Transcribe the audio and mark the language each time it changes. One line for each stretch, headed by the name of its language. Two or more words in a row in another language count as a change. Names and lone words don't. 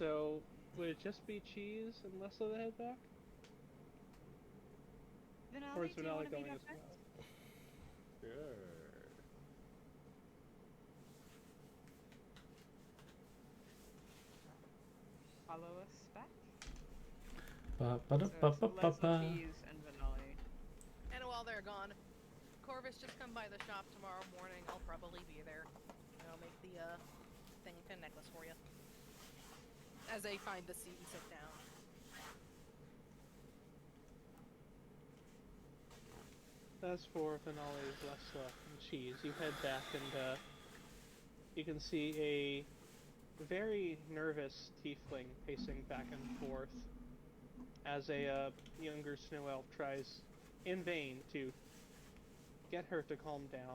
English: so would it just be Cheese and Lessla that head back? Or is Venali, do you want Venali to going meet as up next? well? Sure. Follow us back. Ba, So ba, it's ba, ba, ba, Lessla, ba. Cheese, and Venali. And while they're gone, Corvus, just come by the shop tomorrow morning. I'll probably be there. And I'll make the thing pin necklace for you. As they find the seat and sit down. As for Venali, Lessla, and Cheese, you head back and you can see a very nervous tiefling pacing back and forth as a younger snow elf tries in vain to get her to calm down.